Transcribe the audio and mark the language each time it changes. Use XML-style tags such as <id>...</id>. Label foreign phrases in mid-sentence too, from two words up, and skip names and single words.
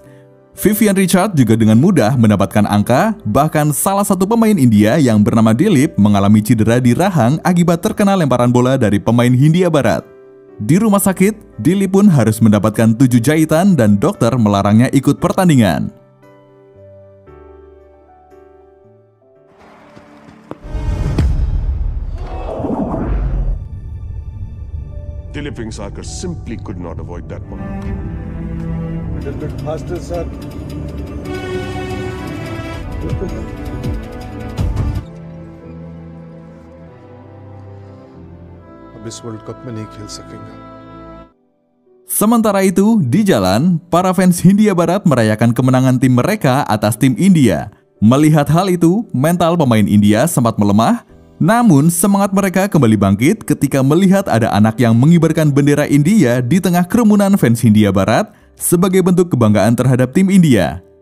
<id>Vivian Richard juga dengan mudah mendapatkan angka, bahkan salah satu pemain India yang bernama Dilip mengalami cedera di rahang akibat terkena lemparan bola dari pemain Hindia Barat. Di rumah sakit, Dilip pun harus mendapatkan 7 jahitan dan dokter melarangnya ikut pertandingan.</id> <en>Dilip Vengsarkar simply could not avoid that one. A little bit faster, sir.</en> <hi>अब इस वर्ल्ड कप में नहीं खेल सकेंगे.</hi> <id>Sementara itu, di jalan, para fans Hindia Barat merayakan kemenangan tim mereka atas tim India. Melihat hal itu, mental pemain India sempat melemah, namun semangat mereka kembali bangkit ketika melihat ada anak yang mengibarkan bendera India di tengah kerumunan fans Hindia Barat sebagai bentuk kebanggaan terhadap tim India.</id>